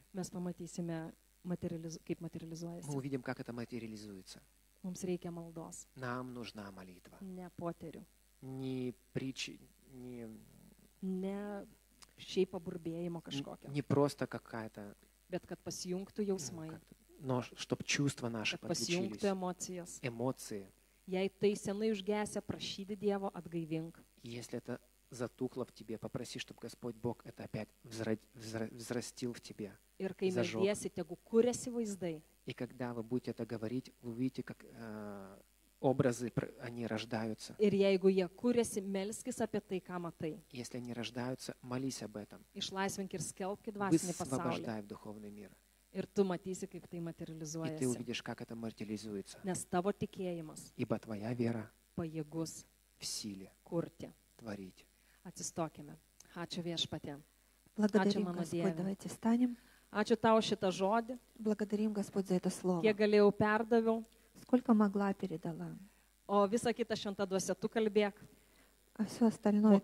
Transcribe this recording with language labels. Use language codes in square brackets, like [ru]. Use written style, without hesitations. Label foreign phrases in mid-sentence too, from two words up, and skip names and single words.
[lt] mes pamatysime, kaip [ru] мы [lt] materializuojasi. [ru] увидим, как это материализуется. [lt] Mums reikia maldos, [ru] Нам нужна молитва. [lt] ne poterių, [ru] Не притчи, [lt] ne šiaip paburbėjimo kažkokio, [ru] не просто какая-то, [lt] bet kad pasijungtų jausmai, [ru] но чтобы чувства наши [lt] kad pasijungtų [ru] подключились, [lt] emocijos. [ru] эмоции. [lt] Jei tai senai užgesę, prašyti Dievo atgaivink. [ru] И если это затухло в тебе, попроси, чтобы Господь Бог это опять взрастил в тебе. [lt] Ir kai [ru] Zажег. [lt] meldiesi, tegu kuriasi vaizdai. [ru] И когда вы будете это говорить, вы увидите, как образы, они рождаются. [lt] Ir jeigu jie kuriasi, melskis apie tai, ką matai. [ru] Если они рождаются, молись об этом. [lt] Išlaisvink ir skelbk dvasinį pasaulį. [ru] Высвобождай в духовный мир. [lt] Ir tu matysi, kaip tai [ru] И ты [lt] materializuojasi. [ru] увидишь, как это материализуется. [lt] Nes tavo tikėjimas [ru] Ибо твоя вера [lt] pajėgus [ru] в силе [lt] kurti. [ru] творить. [lt] Atsistokime. Ačiū viešpatė. [ru] Благодарим, [lt] mano [ru] Господь. [lt] Dieve. [ru] Давайте встанем. [lt] Ačiū tau šitą žodį. [ru] Благодарим, Господь, за это слово. [lt] Kiek galėjau perdaviau. [ru] Сколько могла, передала. [lt] O visą kitą šventą dvasią tu kalbėk. [ru] А все остальное